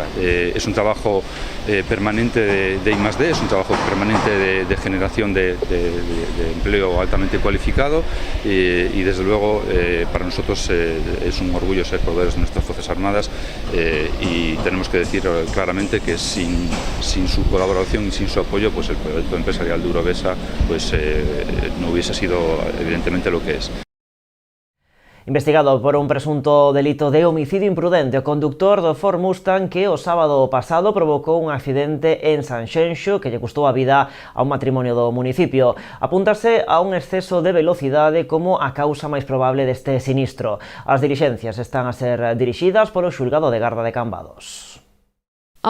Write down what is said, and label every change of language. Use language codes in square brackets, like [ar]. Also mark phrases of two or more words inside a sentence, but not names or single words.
[es] Es un trabajo permanente de I+D, es un trabajo permanente de generación de empleo altamente cualificado y desde luego para nosotros es un orgullo ser proveedores de nuestras Fuerzas Armadas y tenemos que decir claramente que sin su colaboración y sin su apoyo pues el proyecto empresarial de Urovesa pues no hubiese sido evidentemente lo que es. [gl] Investigado por un presunto delito de homicidio imprudente, o conductor do Ford Mustang que o sábado pasado provocou un accidente en Sanxenxo que lle custou a vida a un matrimonio do municipio. Apúntase a un exceso de velocidade como a causa máis probable deste sinistro. As dilixencias están a ser dirixidas polo xulgado de garda de Cambados.